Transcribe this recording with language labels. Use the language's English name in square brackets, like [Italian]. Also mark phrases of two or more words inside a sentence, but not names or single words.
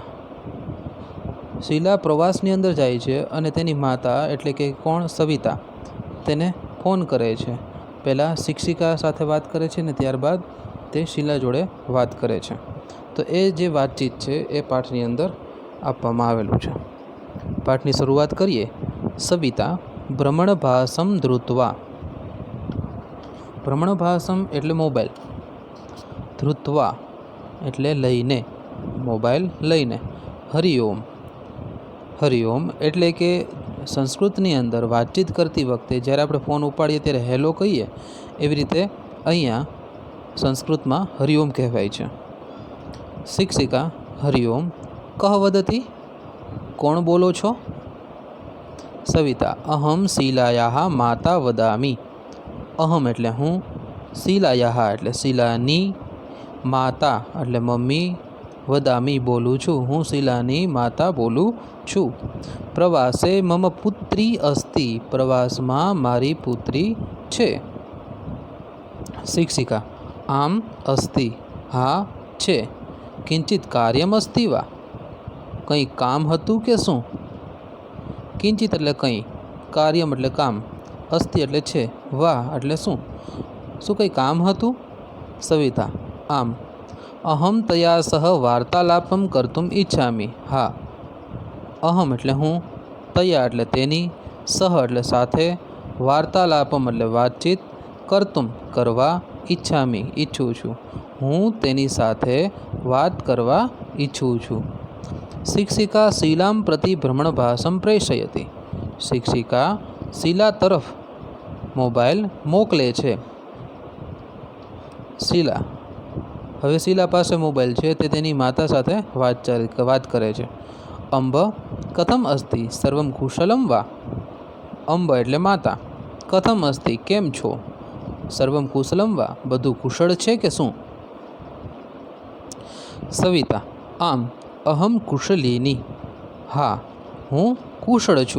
[Gujarati] શીલા પ્રવાસની અંદર જાય છે અને તેની માતા એટલે કે કોણ સવિતા તેને ફોન કરે છે। પહેલા શિક્ષિકા સાથે વાત કરે છે ને ત્યારબાદ તે શીલા જોડે વાત કરે છે। તો એ જે વાતચીત છે એ પાઠની અંદર આપવામાં આવેલું છે। પાઠની શરૂઆત કરીએ। [Sanskrit] सविता भ्रमणभासं धृत्वा। [Gujarati] ભ્રમણભાસં એટલે મોબાઇલ, ધૃત્વા એટલે લઈને, મોબાઇલ લઈને। હરિઓમ, હરિઓમ એટલે કે સંસ્કૃતની અંદર વાતચીત કરતી વખતે જ્યારે આપણે ફોન ઉપાડીએ ત્યારે હેલો કહીએ એવી રીતે અહીંયા સંસ્કૃતમાં હરિઓમ કહેવાય છે। [Sanskrit] शिक्षिका हरिओम, कः वदति, [Gujarati] કોણ બોલો છો? [Sanskrit] सविता, अहम शीलायाः माता वदामि। [Gujarati] અહમ એટલે હું, શીલાયાઃ એટલે શીલાની, માતા એટલે મમ્મી, વદામિ બોલું છું, હું શીલાની માતા બોલું છું। [Sanskrit] प्रवासे मम पुत्री अस्ति, [Gujarati] પ્રવાસમાં મારી પુત્રી છે। [Sanskrit] शिक्षिका, आम अस्ति, [Gujarati] હા છે। [Sanskrit] किंचित कार्यम अस्ति वा, [Gujarati] કંઈ કામ હતું કે શું? કિંચિત એટલે કંઈ, કાર્યમ એટલે કામ, અસ્તિ એટલે છે, વા એટલે શું, શું કંઈ કામ હતું? [Sanskrit] सविता, आम, अहम तया सह वार्तालापं कर्तुम् इच्छामि। [Gujarati] હા, અહમ એટલે હું, તયા એટલે તેની, સહ એટલે સાથે, વાર્તાલાપમ એટલે વાતચીત, કર્તુમ કરવા, ઇચ્છામિ ઇચ્છું છું, હું તેની સાથે વાત કરવા ઇચ્છું છું। [Sanskrit] शिक्षिका शीलां प्रति भ्रमणभासं प्रेषयति। [Gujarati] શિક્ષિકા શીલા તરફ મોબાઇલ મોકલે છે। શીલા, હવે શીલા પાસે મોબાઇલ છે તે તેની માતા સાથે વાત કરે છે। [Sanskrit] अंब कथम अस्ति, सर्वं कुशलं वा? [Gujarati] અંબ એટલે માતા, [Sanskrit] कथम अस्ति [Gujarati] કેમ છો, [Sanskrit] सर्वं कुशलं वा [Gujarati] બધું કુશળ છે કે શું? [Sanskrit] सविता, आम, अहम कुशलिनी, [Gujarati] હા હું કુશળ છું।